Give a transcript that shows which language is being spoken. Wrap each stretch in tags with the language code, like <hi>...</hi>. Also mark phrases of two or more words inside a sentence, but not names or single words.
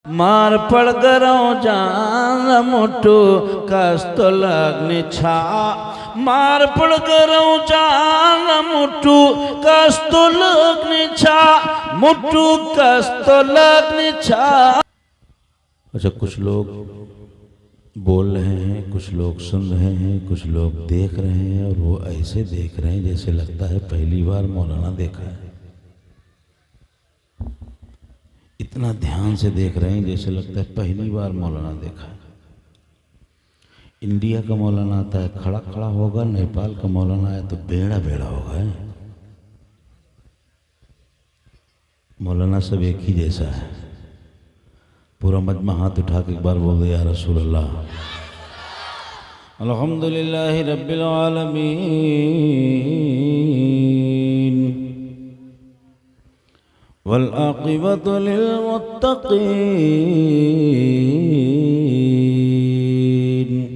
<ne>मार पड़ गरो जान मुठू कस्तलग्नि छा मार पड़ गरो जान मुठू कस्तलग्नि छा मुठू कस्तलग्नि छा।</ne> <hi>अच्छा, कुछ लोग बोल रहे हैं, कुछ लोग सुन रहे हैं, कुछ लोग देख रहे हैं और वो ऐसे देख रहे हैं जैसे लगता है पहली बार मौलाना देखा है। इतना ध्यान से देख रहे हैं जैसे लगता है पहली बार मौलाना देखा है। इंडिया का मौलाना आता है खड़ा खड़ा होगा, नेपाल का मौलाना आया तो बेड़ा बेड़ा होगा। मौलाना सब एक ही जैसा है। पूरा मजमा हाथ उठा के एक बार बोल दे</hi> <ar>يا رسول الله. الحمد لله رب العالمين والعاقبة للمتقين</ar>